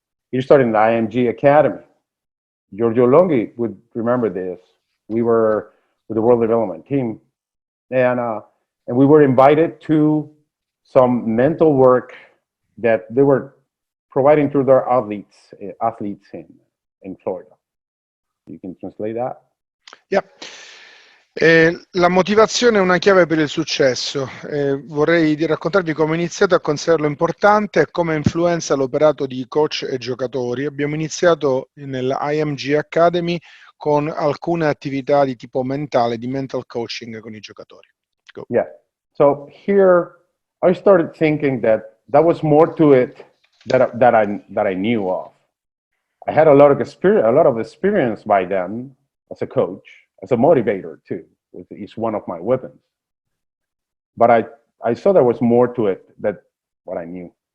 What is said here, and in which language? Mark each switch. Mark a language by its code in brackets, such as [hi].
[en] You started in the IMG Academy. Giorgio Longhi would remember this. We were with the World Development Team, and we were invited to some mental work that they were providing to their athletes in Florida. You can translate that? Yeah. [it] La motivazione è una chiave per il successo. Vorrei raccontarvi come ho iniziato a considerarlo importante e come influenza l'operato di coach e giocatori. Abbiamo iniziato nell'IMG Academy con alcune attività di tipo mentale, di mental coaching con i giocatori. [en] Go. Yeah. So here I started thinking that was more to it that I knew of. I had a lot of experience by then as a coach, as a motivator too. It's one of my weapons. But I saw there was more to it than what I knew.